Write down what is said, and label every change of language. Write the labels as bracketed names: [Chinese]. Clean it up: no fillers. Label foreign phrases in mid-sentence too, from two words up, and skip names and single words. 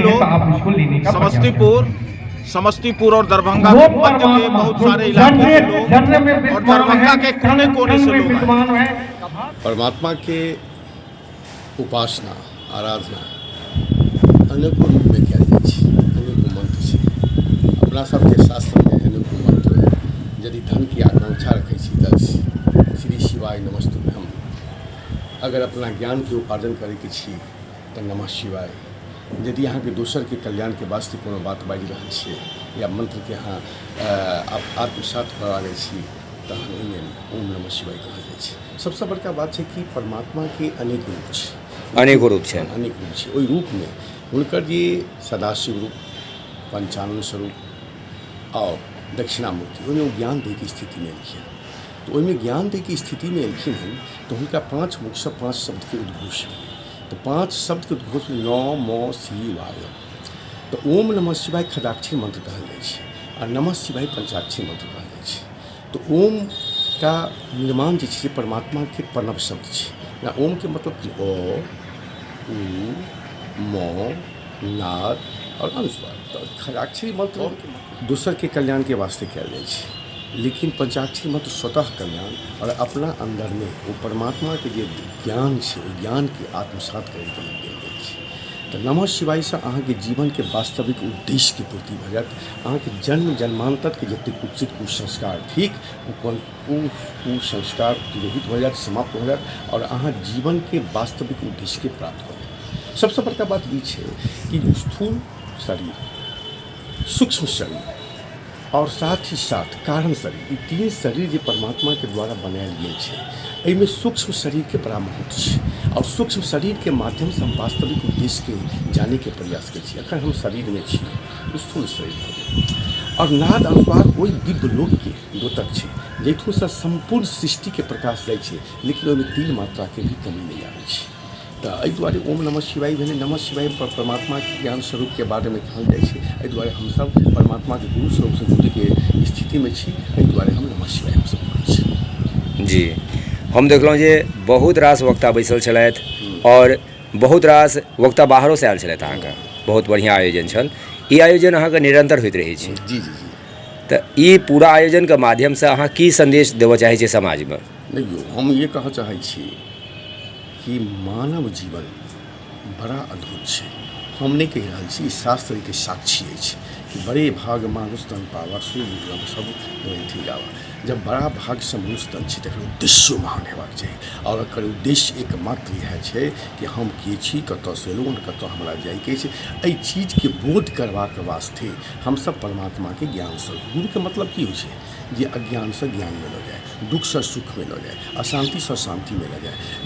[Maithili] यहाँ मधुबनी के लोग, समस्तीपुर, समस्तीपुर और दरभंगा के मध्य के बहुत सारे इलाकों से लोग और दरभंगा के कोने कोने से लोग आए। परमात्मा के उपासना आराधना अनेकों रूप में किया जाए छै, अनेकों मंत्र छै। अपना सबके शास्त्र में अनेकों मंत्र है। यदि धन की आकांक्षा रखे छी तऽ [Sanskrit] श्री शिवाय नमस्तुभ्यम। [Maithili] अगर अपना ज्ञान के उपार्जन करे के छी तऽ [Sanskrit] नमः शिवाय। [Maithili] यदि अहाँ के दोसर के कल्याण के वास्ते कोनो बात बाजि रहल छियै या मंत्र के अहाँ आत्मसात करा लै छी तऽ ओहिमे [Sanskrit] ओम नमः शिवाय [Maithili] कहल जाइ छै। सबसे बड़का बात छै कि परमात्मा के अनेक रूप छै, अनेको रूप छै। अनेक रूप छै। ओहि रूप में हुनकर जे सदाशिव रूप, पंचानन स्वरूप और दक्षिणामूर्ति ओहिमे ज्ञान दै के स्थिति में एलखिन। तो ओहिमे ज्ञान दै के स्थिति में एलखिन हन तो हुनका 5 मुख से 5 शब्द के उद्घोष भेलै। तो 5 शब्द के उद्घोष में [Sanskrit] नमः शिवाय। [Maithili] तो [Sanskrit] ओम नमः शिवाय [Maithili] खदाक्षरी मंत्र कहल जाइ छै और [Sanskrit] नमः शिवाय [Maithili] पंचाक्षरी मंत्र कहल जाइ छै। तो ओम का निर्माण जे छै परमात्मा के प्रणव शब्द छै। ना ओम के मतलब कि ओ, उ, म, नाद और अनुस्वार। तो खदाक्षरी मंत्र दूसर के कल्याण के वास्ते कयल जाइ छै, लेकिन पंचाक्षरी मंत्र स्वतः कल्याण और अपना अंदर में वो परमात्मा के जे ज्ञान छै ओ ज्ञान के आत्मसात करे के लेल देल गेल छै। तो [Sanskrit] नमः शिवाय [Maithili] से अहाँ के जीवन के वास्तविक उद्देश्य के पूर्ति भ जायत। अहाँ के जन्म जन्मांतर के जते कुचित कुसंस्कार ठीक वो संस्कार तिरोहित हो जात, समाप्त हो जात और अहाँ जीवन के वास्तविक उद्देश्य के प्राप्त हो जात। सबसे बड़का बात ई छै कि स्थूल शरीर, सूक्ष्म शरीर और साथ ही साथ कारण शरीर, ये 3 शरीर जो परमात्मा के द्वारा बनायल गेल छै, एहिमे सूक्ष्म शरीर के बड़ा महत्व छै और सूक्ष्म शरीर के माध्यम से हम वास्तविक उद्देश्य के जाने के प्रयास करै छी। अखन हम शरीर में छी, स्थूल शरीर हो गेल और नाद अनुसार ओहि दिव्य लोक के द्योतक छै जैठू से संपूर्ण सृष्टि के प्रकाश जाइ छै, लेकिन ओहिमे 3 मात्रा के भी कमी नहीं आबै छै। तो एहि दुआरे [Sanskrit] ओम नमः शिवाय [Maithili] भेलै। [Sanskrit] नमः शिवाय [Maithili] परमात्मा के ज्ञान स्वरूप के बारे में कहल जाइ छै। एहि दुआरे हमसब परमात्मा के गुरु स्वरूप से जुड़े के स्थिति में छी। एहि दुआरे हम [Sanskrit] नमः शिवाय [Maithili] हमसब कहै छी। जी, हम देखलहुँ जे बहुत रास वक्ता बैसल छलथि और बहुत रास वक्ता बाहरों से आयल छलथि। अहाँके बहुत बढ़िया आयोजन छल। ई आयोजन अहाँके निरंतर होइत रहै छै। जी जी जी। तो ई पूरा आयोजन के माध्यम से अहाँ की संदेश देबऽ चाहै छियै समाज में? देखियो, हम ये कहऽ चाहै छी कि मानव जीवन बड़ा अद्भुत छै। हम नहीं कहि रहल छी, [Awadhi] शास्त्र के साक्षी अछि कि बड़े भाग मानुष तन पावा सूर्य दुर्लभ सब ग्रंथि गावा। [Maithili] जब बड़ा भाग से मनुष्य तन छै तकर उद्देश्य महान हेबाक चाही और एकर उद्देश्य एकमात्र इएह छै कि हम के छी, कतऽ से एलहुँ, कतऽ हमरा जाइके छै। एहि चीज के बोध करबाक वास्ते हमसब परमात्मा के ज्ञान स्वरूप। गुरु के मतलब की होइ छै? जे अज्ञान से ज्ञान में लऽ जाए, दुख से सुख में लऽ जाए, अशांति से शांति में लऽ जाए।